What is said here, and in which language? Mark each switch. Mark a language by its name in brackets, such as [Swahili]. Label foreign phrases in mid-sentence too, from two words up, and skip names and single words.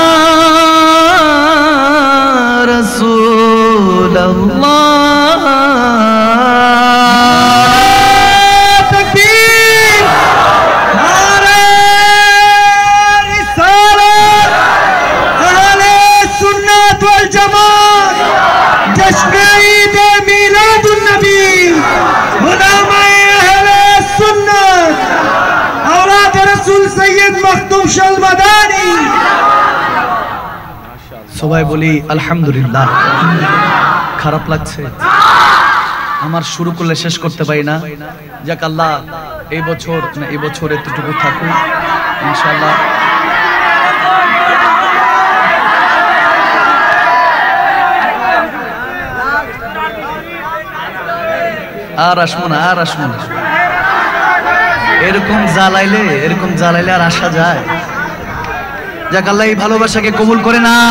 [Urdu] رسول اللہ تکبیر نعرہ رسالت اہل سنت والجماعت جشن عید میلاد النبی علماء اہل سنت اولاد رسول سید مختوم شلمدانی [Bangla] সবাই বলি আলহামদুলিল্লাহ খারাপ লাগছে আমার শুরু করলে শেষ করতে পারি না যাক আল্লাহ এই বছর এতটুকু থাকুক ইনশাআল্লাহ আর আসবো না এরকম জ্বালাইলে আর আসা যায় যাক আল্লাহ এই ভালোবাসাকে কবুল করে নাও